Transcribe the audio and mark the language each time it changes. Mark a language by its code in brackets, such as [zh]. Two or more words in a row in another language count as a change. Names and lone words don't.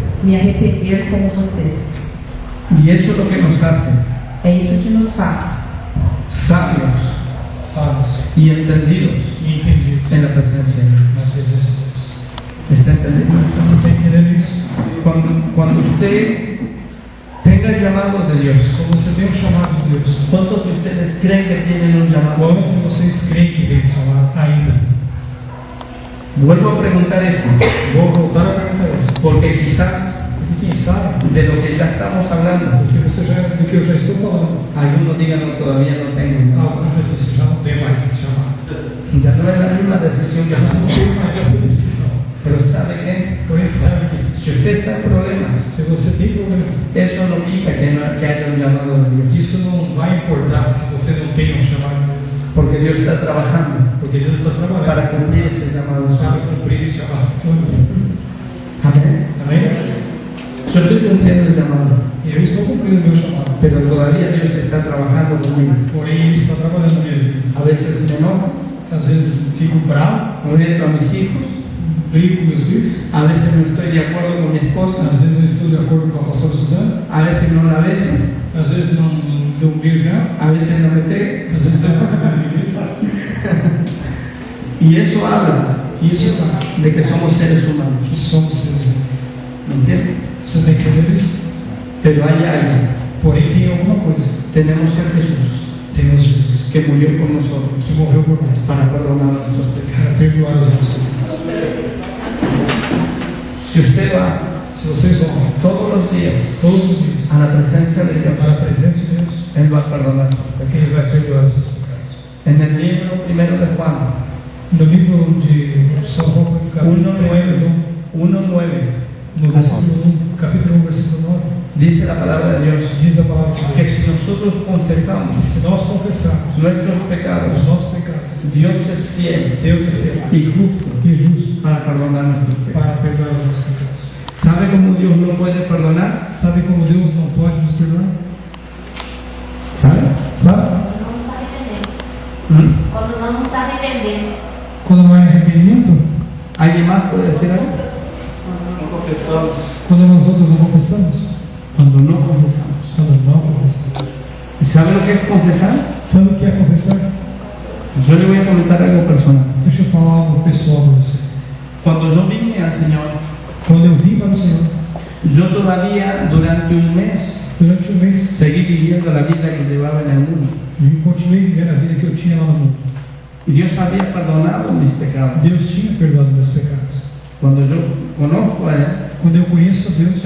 [pt] me arrepender como vocês. [es] Y eso es lo que nos hace [pt] É isso que nos faz [es] sabios [pt] Sábios [es] y entendidos [pt] e entendidos [es] en la presencia de Dios. [pt] na presença de Deus. [es] ¿Está entendiendo? [pt] Você está entendendo isso? [es] Cuando usted tenga el llamado de Dios, [pt] Quando você tem um chamado de Deus, [es] ¿cuántos de ustedes creen que tienen un llamado? [pt] quanto vocês creem que tem chamado ainda? [es] Vuelvo a preguntar esto, [pt] Vou voltar a perguntar isso. [es] porque quizás [pt] E quem sabe, [es] de lo que ya estamos hablando, [pt] do que eu já estou falando, [es] algunos digan, no, todavía no tengo llamado. [pt] alguns já disse, já não tem mais esse chamado. [es] Ya no es la misma decisión que [pt] Não [es] antes. [pt] tem mais essa decisão. [es] Pero ¿sabe qué? [pt] Porém, sabe que [es] Si usted está en problemas, [pt] se você tem problema, [es] eso no quita que haya un llamado de Dios. [pt] isso não vai importar se você não tem um chamado de Deus. [es] Porque Dios está trabajando [pt] Porque Deus está trabalhando [es] para cumplir ese llamado [pt] para [es] suyo. [pt] cumprir esse chamado. [es] Amén. [pt] Amém? [es] Yo estoy cumpliendo el llamado, [pt] E eu estou cumprindo o meu chamado. [es] pero todavía Dios está trabajando conmigo. [pt] Porém, Ele está trabalhando nele. [es] A veces me enojo, [pt] Às vezes fico bravo, [es] oriento a mis hijos, [pt] brigo com meus filhos. [es] a veces no estoy de acuerdo con mi esposa, [pt] Às vezes eu estou de acordo com a pastora Suzana. [es] a veces no la beso, [pt] Às vezes não dou um beijo nela. [es] a veces no me pego. [pt] Às vezes eu não me beijo. [es] Y eso habla [pt] E isso faz [es] de que somos seres humanos, [pt] que somos seres humanos. [es] ¿me entiendes? [pt] Você tem que entender isso? [es] Pero hay alguien, [pt] Porém, tem alguma coisa. [es] tenemos a Jesús, [pt] Temos Jesus, [es] que murió por nosotros [pt] que morreu por nós, [es] para perdonar nuestros [pt] para [es] pecados. [pt] perdoar os nossos pecados. [es] Si usted va [pt] Se vocês vão [es] todos los días [pt] todos os dias [es] a la presencia de Dios, [pt] para a presença de Deus, [es] Él va a perdonar sus pecados. [pt] Ele vai perdoar os seus pecados. [es] En el libro primero de Juan, [pt] No livro de São João, [es] capítulo 1:9, [pt] no versículo 1, capítulo 1, versículo 9, [es] dice la palabra de Dios [pt] diz a palavra de que Deus [es] si nosotros [pt] que [es] confesamos [pt] se nós confessarmos [es] nuestros pecados, [pt] os nossos pecados, [es] Dios es fiel [pt] Deus é fiel [es] y justo [pt] e justo [es] para perdonar nuestros pecados. [pt] para perdoar os nossos pecados. [es] ¿Sabe cómo Dios no puede perdonar? [pt] Sabe como Deus não pode nos perdoar? [es] ¿Sabe? [pt] Sabe? Não nos arrependemos. ¿Mm? Quando não nos arrependemos. Quando não é arrependimento, [es] ¿Alguien más puede decir algo? [pt] quando nós outros não confessamos, [es] Cuando no confesamos. [pt] quando não confessamos. [es] ¿Y sabe lo que es confesar? [pt] Sabe o que é confessar? [es] Yo le voy a comentar algo personal. [pt] Deixa eu falar algo pessoal para você. [es] Cuando yo vine al Señor, [pt] Quando eu vim para o Senhor, [es] yo todavía durante un mes [pt] durante um mês, [es] seguí viviendo la vida que llevaba en el mundo. [pt] continuei vivendo a vida que eu tinha lá no mundo. [es] Y Dios había perdonado mis pecados. [pt] Deus tinha perdoado meus pecados. [es] Cuando yo conozco a Él, [pt] Quando eu conheço a Deus,